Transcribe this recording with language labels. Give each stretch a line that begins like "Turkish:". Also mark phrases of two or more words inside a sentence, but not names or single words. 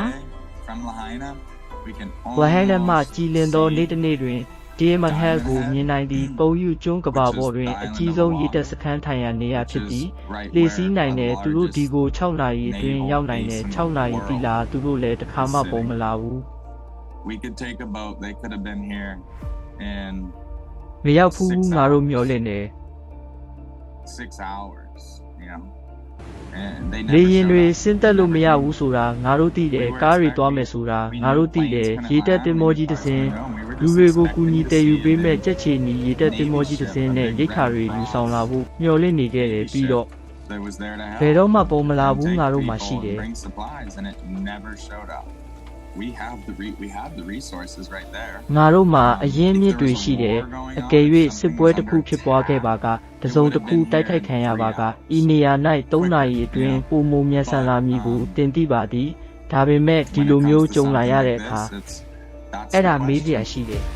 English: From Lahaina, we can
Burmese: ဝဟဲလက်မှကြည်လင်သောနေ့တစ်နေ့တွင်ဒီမဟဲကိုမြင်နိုင်သည့်ပုံယူကျွန်းကဘာပေါ်တွင်အကြီးဆုံးရည်တက်စခန်းထိုင်ရာနေရာဖြစ်ပြီးလေစီးနိုင်တဲ့သူတို့ဒီကို6နာရီအတွင်းရောက်နိုင်တဲ့6နာရီတိလာသူတို့လည်းတစ်ခါမှပုံမလာဘူး
English: We could take a boat. They could have been here in
Burmese: မရောက်ဘူးငါတို့မျှော်လင့်တယ်
English: 6 hours, you know. And they
Burmese: လေ
English: never
Burmese: ရင်
English: showed
Burmese: တွေ
English: up.
Burmese: ဆင်းသက်လို့မရဘူးဆိုတာငါတို့သိတယ်ကားတွေသွားမယ်ဆိုတာငါတို့သိတယ်ရေတက်တင်မောကြီးတစ်စင်းလူတွေကိုကူညီတည်ယူပေးမဲ့ကြက်ချီနီရေတက်တင်မောကြီးတစ်စင်းနဲ့ရိတ်ခါတွေယူဆောင်လာဖို့မျှော်လင့်နေခဲ့တယ်ပြီးတော့
English: They was there to help.
Burmese: ဘယ်တော့မှပုံမလာဘူး
English: Take
Burmese: ငါတို့မှ
English: people
Burmese: ရှိတယ်
English: and bring supplies, and it never showed up. We have the resources right there.
Burmese: ငါတို့မှာအရင်းမြစ်တွေရှိတယ်အကယ်၍စစ်ပွဲတစ်ခုဖြစ်ပွားခဲ့ပါကတစုံတစ်ခုတိုက်ခိုက်ခံရပါကဤနေရာ၌3နာရီအတွင်းပုံမမြန်ဆန်လာမည်ကိုတင်သိပါသည်ဒါပေမဲ့ဒီလိုမျိုးကြုံလာရတဲ့အခါအဲ့ဒါမေးစရာရှိတယ်